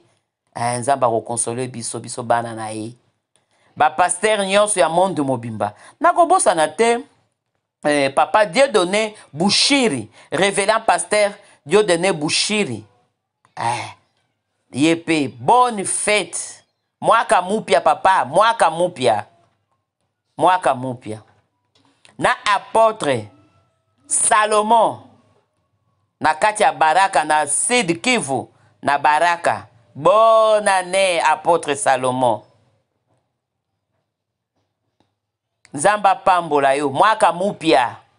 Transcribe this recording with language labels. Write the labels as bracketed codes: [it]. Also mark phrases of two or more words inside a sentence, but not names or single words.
[ln] Nzamba ko consoler biso bana na ye. Ba pasteur nyonso ya monde mobimba. Nakobosa na te papa Dieudonné Bouchiri, révélant pasteur Dieudonné Bouchiri. [fr] Yepe, bonne fête. [sw] Mwaka mupya papa, mwaka mupya. Mwaka mupya. [ln] Na apôtre Salomon na kati ya Baraka na Sud Kivu na Baraka. [fr] Bonne année [ln] apôtre Salomon. Nzamba pambola yo [sw] mwaka mupya.